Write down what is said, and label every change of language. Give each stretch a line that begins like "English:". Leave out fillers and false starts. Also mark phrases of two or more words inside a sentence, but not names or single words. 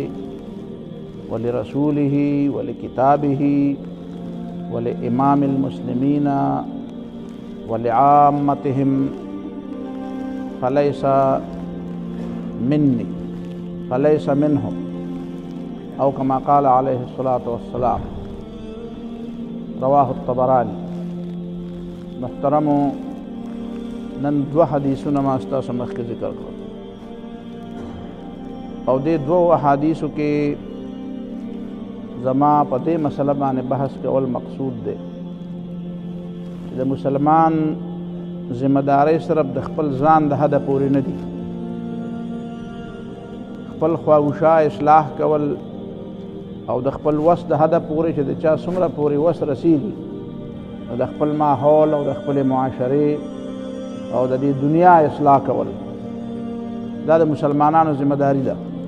Arabic: ولرسوله ولكتابه ولإمام المسلمين ولعامتهم فليس مني فليس منهم، أو كما قال عليه الصلاة والسلام. رواه الطبراني.
Pashto: محترمو، نن دو حدیثونه ما ستاسو مخکې ذکر کړل، او دې دوو احادیثو کې زما په دې مسله باندې بحث کول مقصود دی چې د مسلمان ذمہ داری صرف د خپل ځان د حده پورې نه دي. خپل خواوشا اصلاح کول او د خپل وس د حده پورې چې د چا څومره پورې وس رسیږي، د خپل ماحول او د خپل معاشرې او د دې دنیا اصلاح کول، دا د مسلمانانو ذمہ داری ده.